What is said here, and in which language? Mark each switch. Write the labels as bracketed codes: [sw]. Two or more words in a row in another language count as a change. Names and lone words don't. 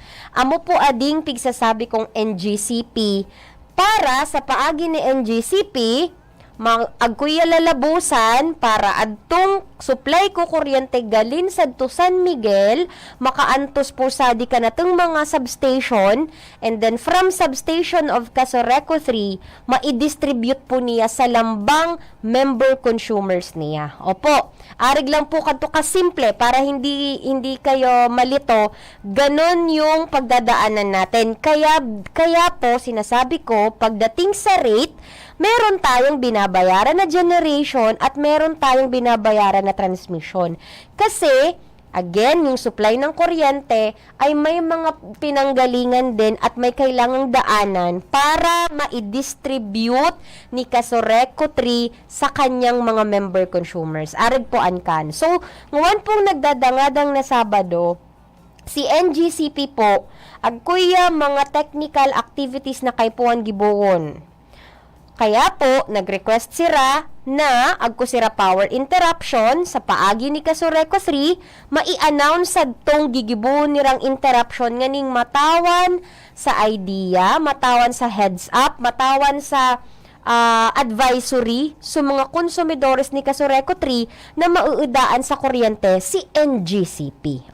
[bto] Amo po ading pigsasabi kong NGCP para sa paagi ni NGCP, agkuya lalabusan para adtong supply ko kuryente galin sadto San Miguel, makaantos po sa di ka natong mga substation, [en] and then from substation of [bto] Kasureco 3, ma-distribute po niya sa lambang [en] member consumers [bto] niya. [tl] Opo, arig lang po kadto ka simple para hindi kayo malito, ganon yung pagdadaanan natin. Kaya po sinasabi ko, pagdating sa rate, meron tayong binabayaran na generation at meron tayong binabayaran na transmission. Kasi, again, yung supply ng kuryente ay may mga pinanggalingan din at may kailangang daanan para ma-distribute ni Kasureco 3 sa kanyang mga [en] member consumers. [tl] Arig po ankan. [bto] So, ngayon pong nagdadangadang na Sabado, si NGCP po, agkuya mga [en] technical activities [bto] na kay puan gibuon. Kaya po, nag-request sira na agko sira [en] power interruption [bto] sa paagi ni Kasureco 3, mai-announce sa tong gigibuon nirang interruption nganing matawan sa idea, matawan sa [en] heads up, [bto] matawan sa advisory sa mga konsumidores ni Kasureco 3 na mauudaan sa kuryente si NGCP.